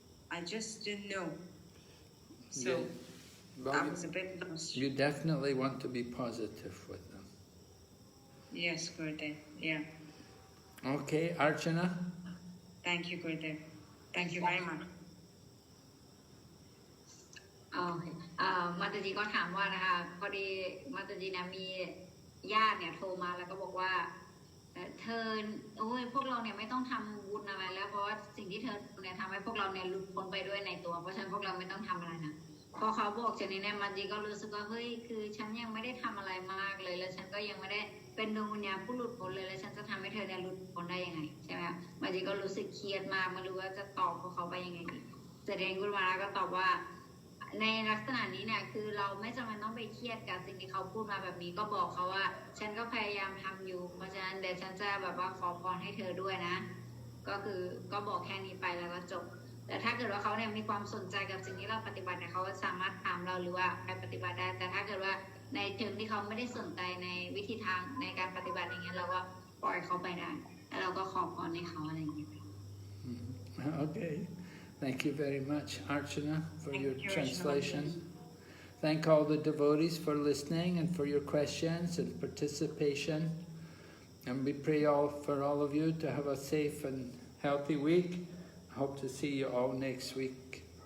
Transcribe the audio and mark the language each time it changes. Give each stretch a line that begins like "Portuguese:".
English: I just didn't know. So Yeah. Well, I was a bit lost. You definitely want to be positive with them. Yes, Gurudev, yeah. Okay, Archana? Thank you, Gurudev. Thank you very much.
Thai: โอเคมาตาจีก็ถามว่านะคะพอดีมาตาจีนะมีญาติเนี่ยโทรมาแล้วก็บอกว่าเธอโอ้ยพวกเราเนี่ยไม่ต้องทำบุญอะไรแล้วเพราะว่าสิ่งที่เธอเนี่ยทำให้พวกเราเนี่ยหลุดพ้นไปด้วยในตัวเพราะฉะนั้นพวกเราไม่ต้องทำอะไรนะพอเขาบอกเช่นนี้เนี่ยมาจีก็รู้สึกว่าเฮ้ยคือฉันยังไม่ได้ทำอะไรมากเลยแล้วฉันก็ยังไม่ได้เป็นดวงวิญญาณผู้หลุดพ้นเลยแล้วฉันจะทำให้เธอเนี่ยหลุดพ้นได้ยังไงใช่ไหมมาจีก็รู้สึกเครียดมากไม่รู้ว่าจะตอบพวกเขาไปยังไงดีแสดงกุลมาก็ตอบว่า ในลักษณะนี้เนี่ยคือเราไม่จำเป็นต้องไปเครียดกับสิ่งที่เขาพูดมาแบบนี้ก็บอกเขาว่าฉันก็พยายามทำอยู่เพราะฉะนั้นเดี๋ยวฉันจะแบบว่าขอพรให้เธอด้วยนะก็คือก็บอกแค่นี้ไปแล้วก็จบแต่ถ้าเกิดว่าเขาเนี่ยมีความสนใจกับสิ่งที่เราปฏิบัติเนี่ยเขาสามารถถามเราหรือว่าไปปฏิบัติได้แต่ถ้าเกิดว่าในเชิงที่เขาไม่ได้สนใจในวิธีทางในการปฏิบัติอย่างเงี้ยเราก็ปล่อยเขาไปได้แล้วเราก็ขอพรให้เขาอะไรอย่างเงี้ย
English: Okay. Thank you very much, Archana, for your translation. Thank all the devotees for listening and for your questions and participation. And we pray for all of you to have a safe and healthy week. Hope to see you all next week.